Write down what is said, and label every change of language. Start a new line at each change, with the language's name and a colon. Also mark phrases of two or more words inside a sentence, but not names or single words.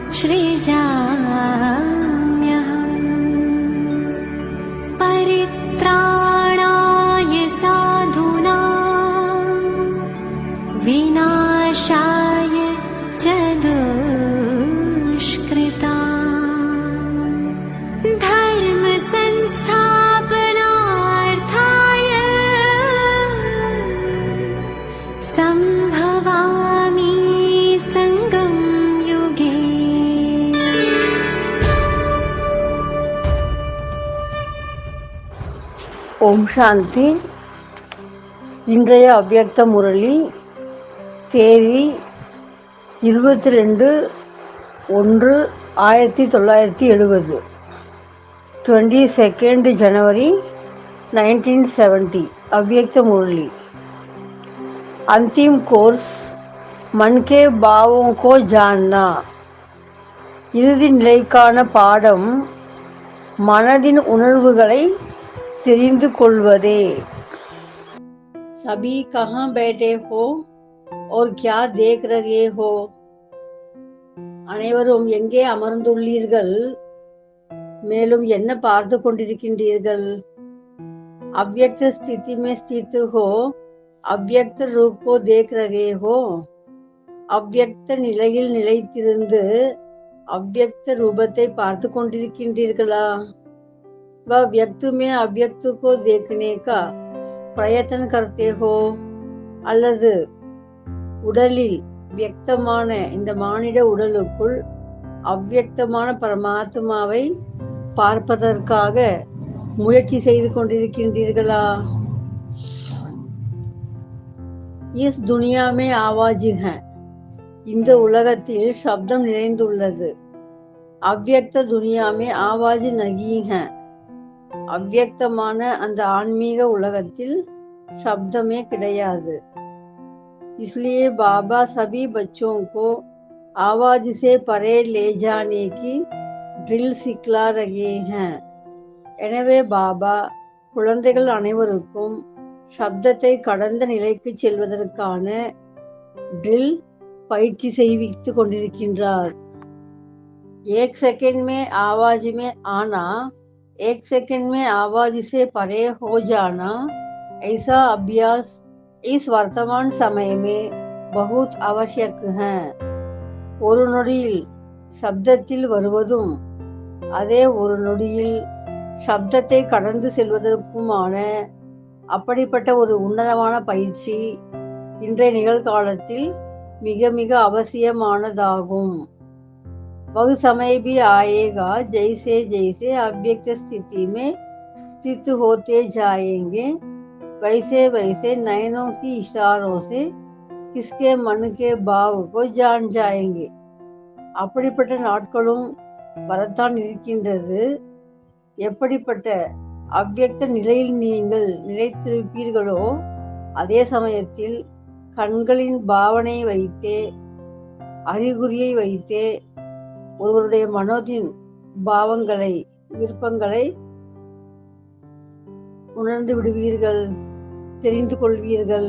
Sanskrit: सृजाम्यहम् परित्राणाय साधूनां विनाशाय च दुष्कृताम् धर्म संस्थापनार्थाय संभवामि संगम युगे।
Tamil: ஓம் சாந்தி. இன்றைய அவ்யக்த முரளி தேதி 22/1/1970,
English: 22nd January
Tamil: 1970.
Hindi: अव्यक्त मुरली। अंतिम कोर्स मन के भावों को जानना।
Tamil: இறுதி நிலைக்கான பாடம் மனதின் உணர்வுகளை தெரிந்து கொள்வதே।
Hindi: सभी कहाँ बैठे हो और क्या देख रहे हो?
Tamil: அனைவரும் எங்கே அமர்ந்துள்ளீர்கள், மேலும் என்ன பார்த்து கொண்டிருக்கின்றீர்கள்?
Hindi: अव्यक्त स्थिति में स्थित हो, अव्यक्त रूप को देख रहे हो?
Tamil: அவ்யக்த நிலையில் நிலைத்திருந்து அவ்யக்த ரூபத்தை பார்த்து கொண்டிருக்கின்றீர்களா?
Hindi: वह व्यक्त में अव्यक्त को देखने का प्रयत्न करते हो,
Tamil: அல்லது உடலில் வியக்தமான இந்த மானிட உடலுக்குள் அவ்யக்தமான பரமாத்மாவை பார்ப்பதற்காக முயற்சி செய்து கொண்டிருக்கின்றீர்களா?
Hindi: इस दुनिया में आवाज है,
Tamil: இந்த உலகத்தில் சப்தம் நிறைந்துள்ளது.
Hindi: अव्यक्त दुनिया में आवाज नहीं है,
Tamil: அவ்யக்தமான அந்த ஆன்மீக உலகத்தில் शब्दமே கிடையாது.
Hindi: इसलिए बाबा सभी बच्चों को आवाज से परे ले जाने की ड्रिल सिखला रहे हैं.
Tamil: எனவே பாபா குழந்தைகள் அனைவருக்கும் சப்தத்தை கடந்த நிலைக்கு செல்வதற்கான ட்ரில் பயிற்சி செய்வித்துக் கொண்டிருக்கின்றார்.
Hindi: एक सेकंड में आवाज में आना, एक सेकंड में आवाज से परे हो जाना, ऐसा अभ्यास इस वर्तमान समय में बहुत आवश्यक है.
Tamil: ஒரு நொடியில் சப்தத்தில் வருவதும் அதே ஒரு நொடியில் சப்தத்தை கடந்து செல்வதற்குமான அப்படிப்பட்ட ஒரு உன்னதமான பயிற்சி இன்றைய நிகழ்காலத்தில் மிக மிக அவசியமானதாகும்.
Hindi: वह समय भी आएगा जैसे जैसे अव्यक्त स्थिति में स्थित होते जाएंगे, वैसे वैसे नयनों की इशारों से किसके मन के भाव को जान जाएंगे.
Tamil: அப்படிப்பட்ட நாட்களும் வரத்தான் இருக்கின்றது. எப்படிப்பட்ட அவ்யக்த நிலையில் நீங்கள் நிலைத்திருப்பீர்களோ அதே சமயத்தில் கண்களின் பாவனை வைத்தே, அறிகுறியை வைத்தே ஒருவருடைய மனதின் பாவங்களை, விருப்பங்களை உணர்ந்து விடுவீர்கள், தெரிந்து கொள்வீர்கள்.